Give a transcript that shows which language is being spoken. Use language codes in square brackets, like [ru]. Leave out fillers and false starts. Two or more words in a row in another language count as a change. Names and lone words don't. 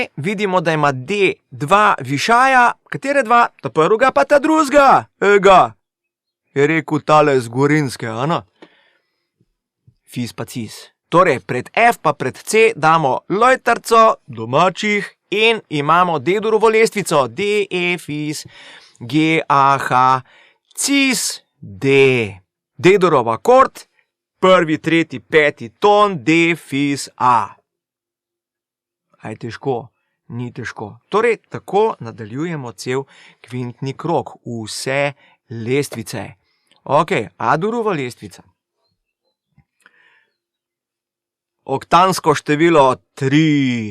[sl] Vidimo, da ima D dva višaja. Katere dva? Ta prvega pa ta drugega. Ega. Je rekel tale z Gorenjske, ano? Fis pa cis. Torej, pred F pa pred C damo lojtarco domačih in imamo D-durovo lestvico. D, E, fis, G, A, H, cis, D. D-durov akord, prvi, tretji, peti ton, D, fis, A. A je težko? Ni težko. Torej, tako nadaljujemo cel kvintni krog. Vse lestvice. Ok, A-durova lestvica. Oktansko število 3.